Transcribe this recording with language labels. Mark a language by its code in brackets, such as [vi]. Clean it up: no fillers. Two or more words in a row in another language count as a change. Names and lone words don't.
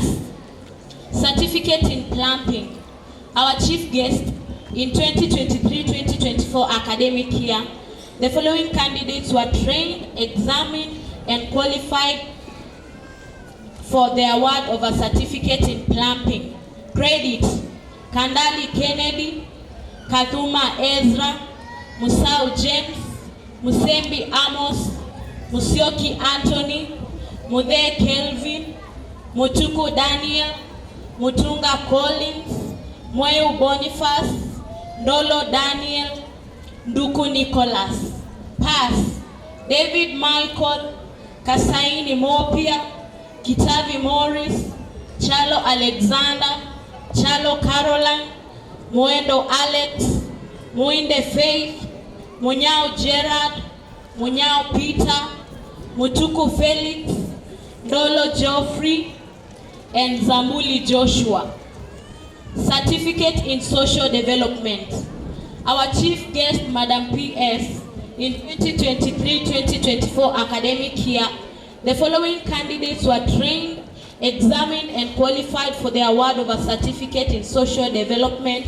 [en] Certificate in plumbing. Our chief guest in 2023-2024 academic year, the following candidates were trained, examined, and qualified for the award of a certificate in plumbing. Credit: Kandali Kennedy, Kathuma Ezra, Musau James, Musembi Amos, Musioki Anthony, Mude Kelvin, Mutuku Daniel, Mutunga Collins, Mweu Boniface, Ndolo Daniel, Nduku Nicholas. Pass. David Michael, Kasaini Mopia, Kitavi Morris, Chalo Alexander, Chalo Caroline, Muendo Alex, Muinde Faith, Munyao Gerard, Munyao Peter, Mutuku Felix, Dolo Geoffrey, and Zamuli Joshua. Certificate in social development. Our chief guest, Madam P.S., in 2023-2024 academic year, the following candidates were trained, examined, and qualified for the award of a certificate in social development.